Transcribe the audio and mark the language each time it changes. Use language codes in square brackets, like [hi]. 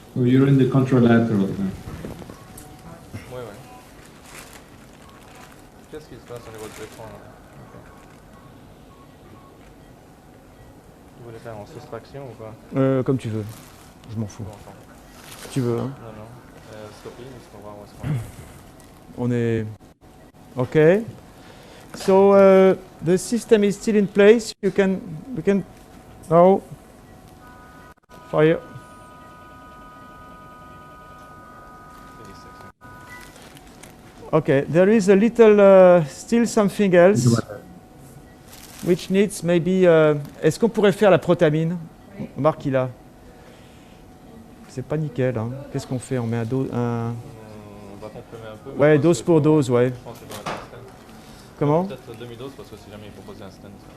[en] So you're in the contralateral then. [fr] Ouais. Qu'est-ce qui se passe au niveau de l'écran là? Vous voulez faire en soustraction ou pas? Comme tu veux. Je m'en fous. Si tu veux. Hein. Non. Stopping, pour voir où est-ce qu'on est. On est... Okay. [en] So the system is still in place. We can now fire. Okay, there is a little still something else which needs maybe. [fr] Est-ce qu'on pourrait faire la protamine? Marc, il a. C'est pas nickel. Hein. Qu'est-ce qu'on fait? On met un dose. On va comprimer un peu. Ouais, dose pour dose, ouais. Je pense que je vais mettre un stent. Comment? Peut-être demi-dose parce que si jamais il faut poser un stent.